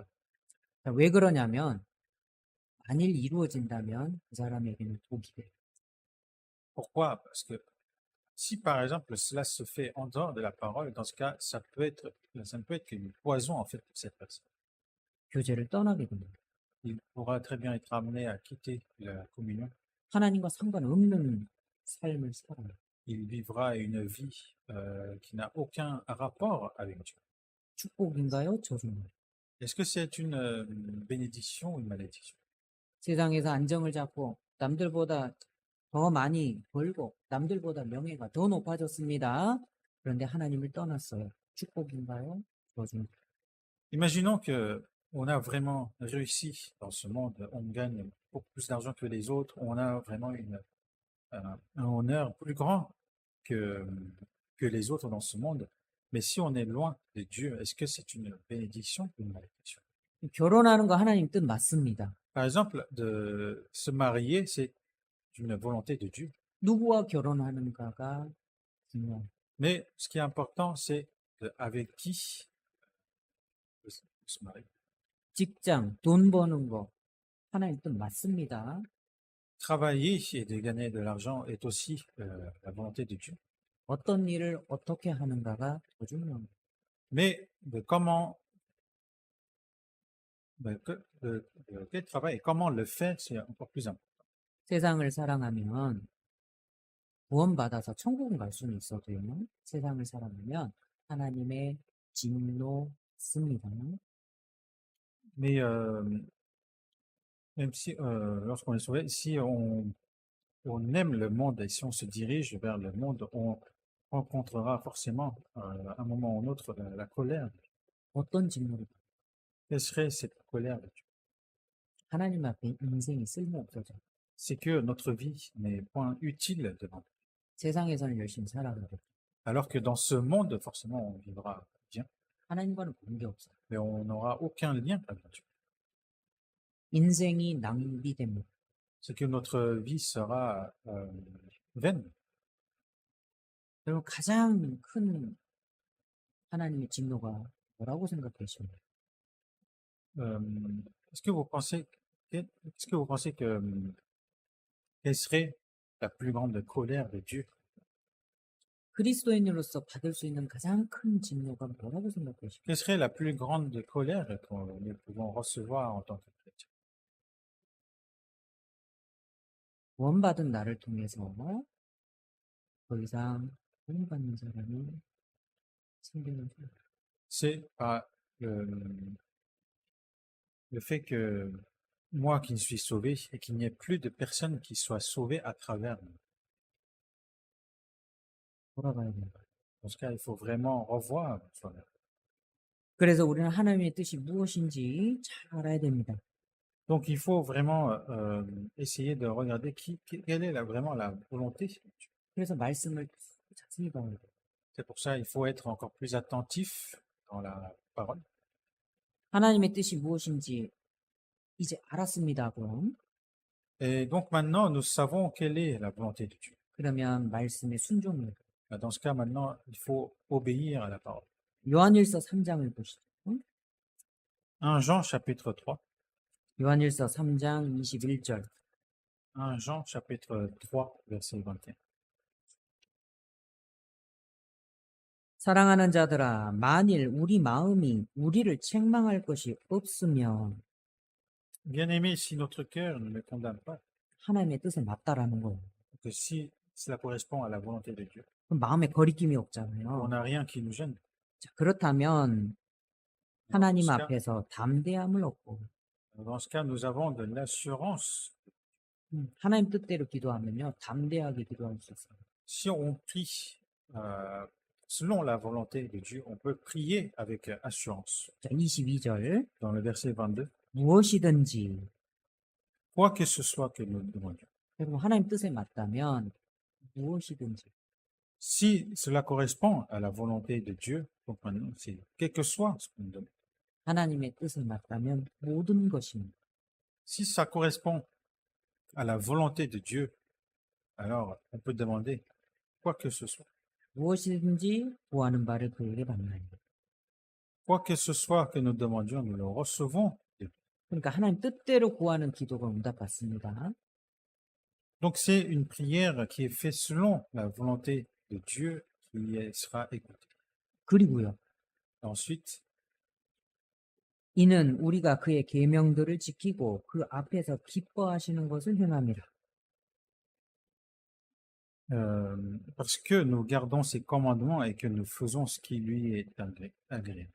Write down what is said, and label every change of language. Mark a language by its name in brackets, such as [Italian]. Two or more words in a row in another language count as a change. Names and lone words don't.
[Korean] 왜 그러냐면 만일 이루어진다면 그 사람에게는 독이 돼요. [French] Pourquoi? Parce que si par exemple cela se fait en dehors de la parole, dans ce cas, ça ne peut être qu'une poison en fait pour cette personne. [Korean] 교제를 떠나게 됩니다. [French] Il pourra très bien être amené à quitter la communion. [Korean] 하나님과 상관없는 삶을 살아요. [French] Il vivra une vie qui n'a aucun rapport avec Dieu. [Korean] 축복인가요? 저주인가요? [French] Est-ce que c'est une bénédiction ou une malédiction? [Korean] 세상에서 안정을 잡고 남들보다 더 많이 벌고 남들보다 명예가 더 높아졌습니다. 그런데 하나님을 떠났어요. 축복인가요? 저주인가요? [French] Imaginons que on a vraiment réussi dans ce monde, on gagne beaucoup plus d'argent que les autres, on a vraiment un honneur plus grand que, que les autres dans ce monde. Mais si on est loin de Dieu, est-ce que c'est une bénédiction ou une malédiction? [Korean] 결혼하는 거 하나님 뜻 맞습니다. [French] Par exemple, de se marier, c'est une volonté de Dieu. [Korean] 누구와 결혼하는가가 중요해요. [French] Mais ce qui est important, c'est avec qui se marier. [Korean] 직장, 돈 버는 거 하나님 뜻 맞습니다. [French] Travailler et de gagner de l'argent est aussi la volonté de Dieu. [Korean] 어떤 일을 어떻게 하는가가 더 중요합니다. [French] Mais de comment, de quel travail et comment le faire, c'est encore plus important. [Korean] 세상을 사랑하면 구원받아서 천국은 갈 수는 있어도요. 세상을 사랑하면 하나님의 진노 씁니다. [French] Mais même si, lorsqu'on est sauvé, si on aime le monde et si on se dirige vers le monde, on rencontrera forcément à un moment ou un autre la colère. [Korean] 어떤 진노를 [French] Quelle serait cette colère de Dieu? [Korean] 하나님 앞에 인생이 쓸모없어져. [French] C'est que notre vie n'est point utile devant Dieu. [Korean] 세상에서는 열심히 살아가고 [French] Alors que dans ce monde, forcément, on vivra bien, [Korean] 하나님과는 관계없어요. [French] mais on n'aura aucun lien avec Dieu. [Korean] 인생이 낭비됩니다. [French] C'est que notre vie sera vaine. [Korean] 여러분 가장 큰 하나님의 진노가 뭐라고 생각하십니까? [French] Est-ce que vous pensez, est-ce que vous pensez que quelle serait la plus grande colère de Dieu? [Korean] 그리스도인으로서 받을 수 있는 가장 큰 진노가 뭐라고 생각하십니까? [French] Quelle serait la plus grande colère que nous pouvons recevoir en tant que chrétiens? [Korean] 구원받은 나를 통해서 더 이상 구원받는 사람이 생기는 줄. [French] C'est pas le fait que moi qui suis sauvé et qu'il n'y ait plus de personnes qui soient sauvées à travers nous. [Korean] 돌아가야 된다. [French] Dans ce cas, il faut vraiment revoir soi-même. [Korean] 그래서 우리는 하나님의 뜻이 무엇인지 잘 알아야 됩니다. [French] Donc, il faut vraiment essayer de regarder quelle est vraiment la volonté de Dieu. [Korean] 그래서 말씀을 자세히 봐야 돼요. [French] C'est pour ça il faut être encore plus attentif dans la parole. [Korean] 하나님의 뜻이 무엇인지 이제 알았습니다. 그럼 [French] Et donc maintenant, nous savons quelle est la volonté de Dieu. [Korean] 그러면 말씀에 순종해야 돼요. [French] Dans ce cas, maintenant, il faut obéir à la parole. [Korean] 요한일서 3장을 보시죠. [French] 1 Jean chapitre 3. [Korean] 요한일서 3장 21절. [French] 1 Jean chapitre 3, verset 21. [Korean] 사랑하는 자들아, 만일 우리 마음이 우리를 책망할 것이 없으면 [French] Bien-aimés, si notre cœur ne le condamne pas, [Korean] 하나님의 뜻에 맞다라는 거예요. [French] que si cela correspond à la volonté de Dieu, [Korean] 그럼 마음에 거리낌이 [French] on [Korean] 없잖아요. [French] n'a rien qui nous gêne. [Korean] 자, 그렇다면 [French] Dans [Korean] 하나님 [French] ce cas, [Korean] 앞에서 담대함을 얻고 [French] dans ce cas, nous avons de l'assurance. [Korean] 하나님 뜻대로 기도하면요 담대하게 기도할 수 있어요. [French] Si on prie selon la volonté de Dieu, on peut prier avec assurance. [Korean] 자, 22절 [French] Dans le verset 22, [Korean] 무엇이든지 [French] quoi que ce soit que nous demandions. [Korean] 여러분 하나님 뜻에 맞다면 무엇이든지 [French] Si cela correspond à la volonté de Dieu, donc maintenant, c'est quel que soit ce que nous demandons. [Korean] 하나님의 뜻에 맞다면 모든 것입니다. [French] Si ça correspond à la volonté de Dieu, alors on peut demander quoi que ce soit. [Korean] 무엇이든지 구하는 바를 그에게 받나니. [French] Quoi que ce soit que nous demandions, nous le recevons de lui. [Korean] 그러니까 하나님 뜻대로 구하는 기도가 응답받습니다. [French] Donc c'est une prière qui est faite selon la volonté de Dieu sera écoutée. [Korean] 그리고요. [French] Ensuite, [Korean] 이는 우리가 그의 계명들을 지키고 그 앞에서 기뻐하시는 것을 행함이라. [French] parce que nous gardons ses commandements et que nous faisons ce qui lui est agréable.